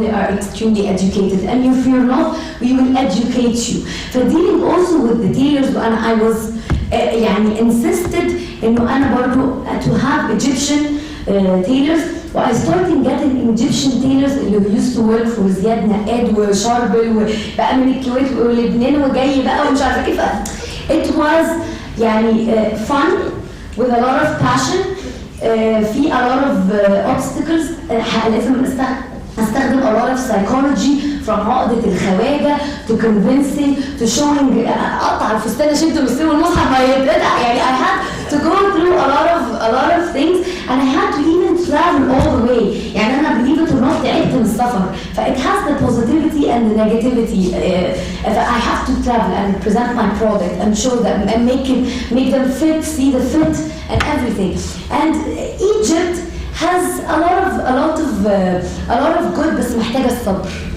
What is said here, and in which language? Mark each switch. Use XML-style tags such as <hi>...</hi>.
<en>They are extremely educated and if you're not, we will educate you. Dealing also with the tailors and I was يعني insisted</en> <ar>إنه أنا برضو</ar> <en>to have Egyptian tailors. I started getting Egyptian tailors</en> <ar>اللي</ar> <en>used to work for</en> <ar>زياد نقاد وشاربل وبقى من الكويت ولبنان وجاي بقى ومش عارفه كيف.</ar> <en>It was يعني fun with a lot of passion. في a lot of obstacles.</en> <ar>لازم استخدم</ar> <en>a lot of psychology from</en> <ar>عقدة الخواجة</ar> <en>to convincing to showing</en> <ar>أقطع الفستان عشان تمثلوا المصحف ما يتقطع.</ar> <en>يعني I had to go through a lot of things and I had to even travel all the way.</en> <ar>يعني أنا</ar> <en>believe it or not</en> <ar>تعبت من السفر.</ar> <en>It has the positivity and the negativity. I have to travel and present my product and show them and make them fit, see the fit and everything. And Egypt has a lot of good</en> <ar>بس محتاجة الصبر.</ar>